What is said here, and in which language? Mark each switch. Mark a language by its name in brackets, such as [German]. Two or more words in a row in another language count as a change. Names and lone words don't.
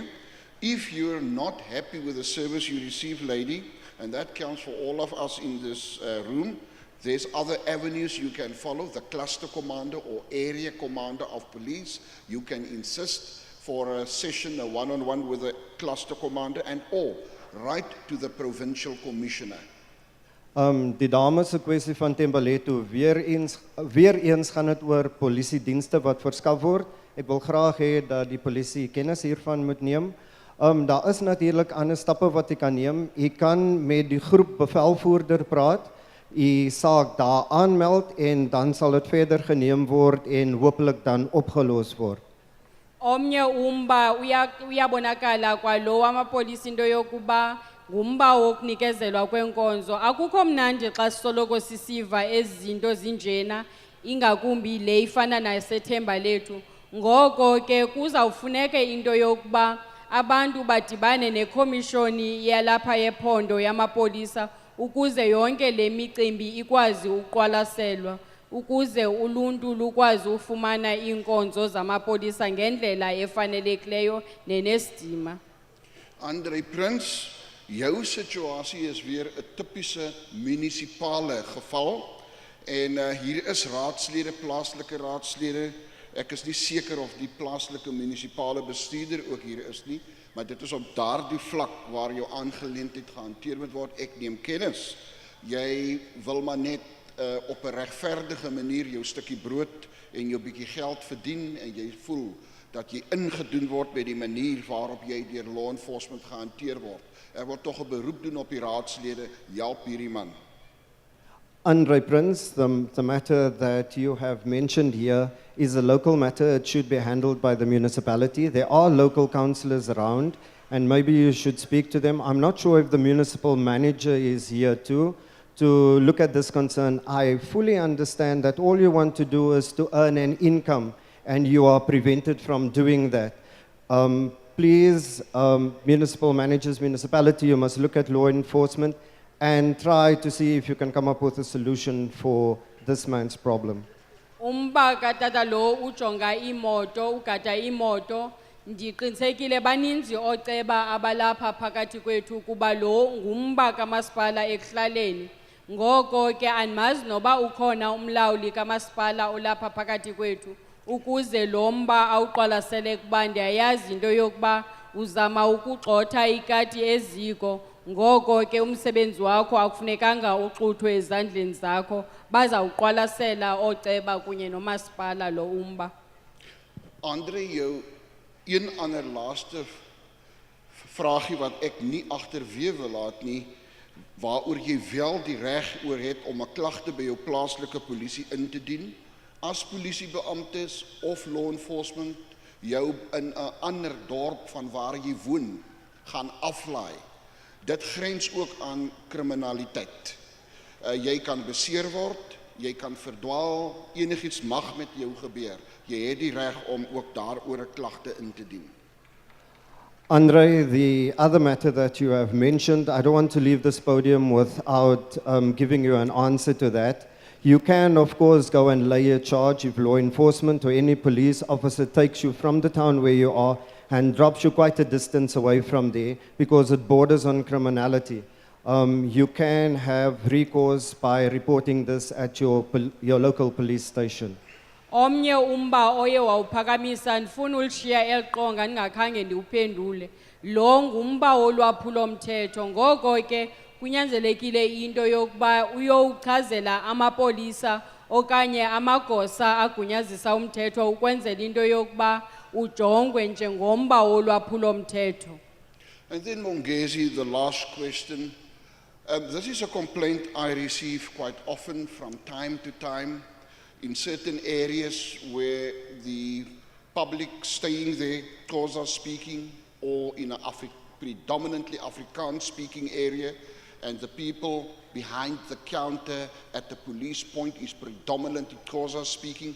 [English] If you're not happy with the service you receive, lady, and that counts for all of us in this room, there's other avenues you can follow, the cluster commander or area commander of police. You can insist for a session, a one-on-one with the cluster commander and or write to the provincial commissioner. [Afrikaans] Die dames se kwessie van Tembaletu, weer eens gaan dit oor polisiedienste wat verskaf word. Ek wil graag hê dat die polisie kennis hiervan moet neem. Daar is natuurlik ander stappe wat jy kan neem. Jy kan met die groep bevelvoerder praat, jy saak daar aanmeld en dan sal dit verder geneem word en hopelik dan opgelos word. [Xhosa] Omnye umba uyabonakala kwalo amapolisi into yokuba ngumba wokunikezelwa kwenkonzo. Akukho mnandi xa sisoloko sisiva ezinto zinjena ingakumbi le ifana naseThembalethu. Ngoko ke kuzawufuneke into yokuba abantu badibane nekomishoni yalapha yephondo yamapolisa ukuze yonke le micimbi ikwazi uqwalaselwa ukuze uluntu lukwazi ufumana inkonzo zamapolisa ngendlela efanelekileyo nenesidima. [Afrikaans] Andre Prins, jou situasie is weer 'n tipiese munisipale geval en hier is raadslede, plaaslike raadslede. Ek is nie seker of die plaaslike munisipale bestuurder ook hier is nie, maar dit is op daardie vlak waar jou aangeleentheid gehanteer moet word. Ek neem kennis. Jy wil maar net op 'n regverdige manier jou stukkie brood en jou bietjie geld verdien en jy voel dat jy ingedoen word by die manier waarop jy deur [English] law enforcement [Afrikaans] gehanteer word. Ek wil tog 'n beroep doen op die raadslede, help hierdie man. [English] Andre Prince, the matter that you have mentioned here is a local matter. It should be handled by the municipality. There are local councillors around, and maybe you should speak to them. I'm not sure if the municipal manager is here too, to look at this concern. I fully understand that all you want to do is to earn an income, and you are prevented from doing that. Please, municipal managers, municipality, you must look at law enforcement and try to see if you can come up with a solution for this man's problem. [Xhosa] Umba katata lo ujonga imoto, ugada imoto, ndiqinisekile baninzi oceba abalapha phakathi kwethu kuba lo ngumba kamasipala ekuhlaleni. Ngoko ke andimazi noba ukhona umlawuli kamasipala olapha phakathi kwethu ukuze lo mba awuqwalasele kuba ndiyayazi into yokuba uzama ukugxotha ikati eziko. Ngoko ke umsebenzi wakho akufunekanga uxuthwe ezandleni zakho, bazawuqwalasela oceba kunye nomasipala lo umba. [Afrikaans] Andre, jou een ander laaste vraagie wat ek nie agterweë wil laat nie, waaroor jy wel die reg oor het om 'n klagte by jou plaaslike polisie in te dien, as polisiebeamptes of [English] law enforcement [Afrikaans] jou in 'n ander dorp van waar jy woon gaan aflaai. Dit grens ook aan kriminaliteit. Jy kan beseer word, jy kan verdwaal, enigiets mag met jou gebeur. Jy het die reg om ook daaroor 'n klagte in te dien. [English] Andre, the other matter that you have mentioned, I don't want to leave this podium without giving you an answer to that. You can, of course, go and lay a charge if law enforcement or any police officer takes you from the town where you are and drops you quite a distance away from there because it borders on criminality. You can have recourse by reporting this at your local police station. [Xhosa] Omnye umba oye wawuphakamisa ndifuna ulishiya eliqonga ndingakhange ndiwuphendule. Lo ngumba wolwaphulo mthetho. Ngoko ke kunyanzelekile into yokuba uyowuchazela amapolisa okanye amagosa agunyazisa umthetho ukwenzela into yokuba ujongwe njengomba wolwaphulo mthetho. [English] And then Mongezi, the last question. This is a complaint I receive quite often from time to time in certain areas where the public staying there, Xhosa speaking, or in a predominantly Afrikaans speaking area, and the people behind the counter at the police point is predominantly Xhosa speaking.